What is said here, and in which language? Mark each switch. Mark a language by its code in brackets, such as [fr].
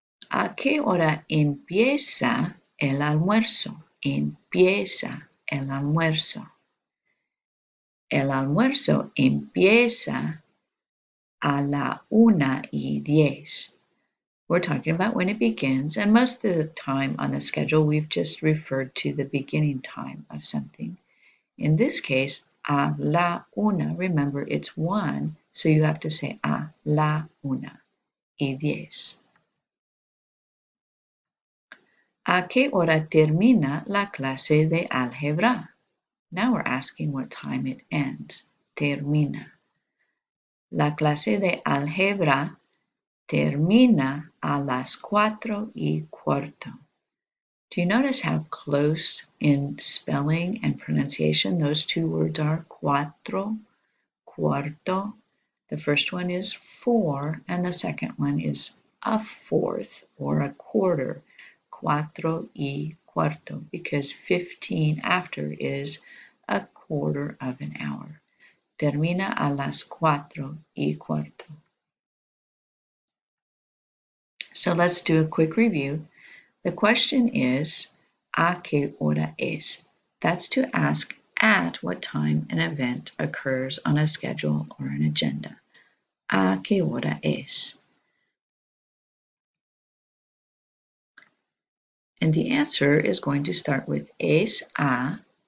[es] ¿A qué hora empieza el almuerzo? Empieza el almuerzo. El almuerzo empieza a la 1:10. [en] We're talking about when it begins, and most of the time on the schedule, we've just referred to the beginning time of something. In this case, [es] a la una, [en] remember it's 1, so you have to say [es] a la 1:10. ¿A qué hora termina la clase de álgebra? [en] Now we're asking what time it ends. [es] Termina. La clase de álgebra termina a las 4:15. [en] Do you notice how close in spelling and pronunciation those two words are? [es] Cuatro, cuarto. [en] The first one is 4, and the second one is a fourth or a quarter. 4:15, because 15 after is a quarter of an hour. [es] Termina a las 4:15. [en] So let's do a quick review. The question is, [es] ¿a qué hora es? [en] That's to ask at what time an event occurs on a schedule or an agenda. [es] ¿A qué hora es? [en] And the answer is going to start with [es] es a.